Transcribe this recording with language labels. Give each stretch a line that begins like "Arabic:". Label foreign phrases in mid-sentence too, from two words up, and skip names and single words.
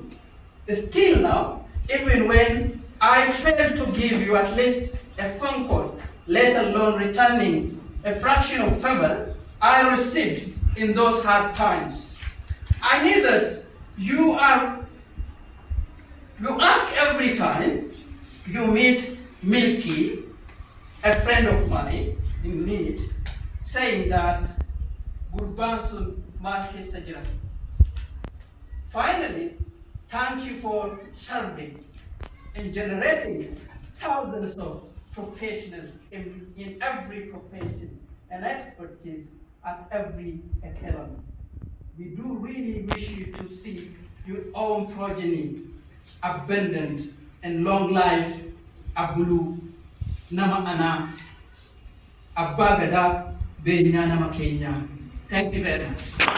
English: Still now, even when I failed to give you at least a phone call, let alone returning a fraction of favor, I received in those hard times. I knew that you ask every time you meet Milky, a friend of mine in need, saying that
Oromo: Gurban sun maal keessa jira.
English: Finally, thank you for serving and generating thousands of professionals in every profession and expertise at every academy. We do really wish you to see your own progeny abundant and long life.
Oromo: Abulu nama ana Abbaa Gadaa beenyaa nama keenya.
English: Thank you very much.